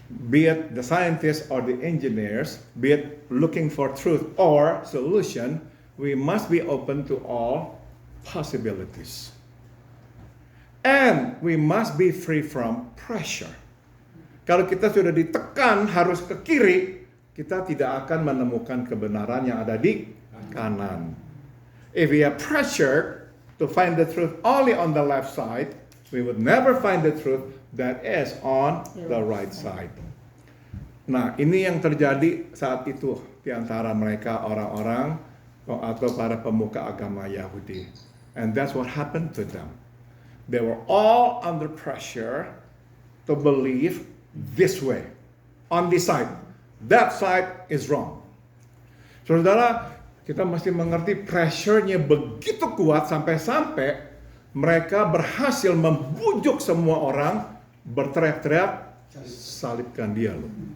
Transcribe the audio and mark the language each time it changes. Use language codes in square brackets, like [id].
[en] Be it the scientists or the engineers, be it looking for truth or solution, we must be open to all possibilities. And we must be free from pressure. [id] Kalau kita sudah ditekan harus ke kiri, kita tidak akan menemukan kebenaran yang ada di kanan. [en] If we are pressured to find the truth only on the left side, we would never find the truth that is on the right side. [id] Nah, ini yang terjadi saat itu di antara mereka orang-orang atau para pemuka agama Yahudi. [en] And that's what happened to them. They were all under pressure to believe this way, on this side. That side is wrong. [id] Saudara, kita mesti mengerti pressure-nya begitu kuat sampai-sampai mereka berhasil membujuk semua orang berteriak-teriak, salibkan dia loh.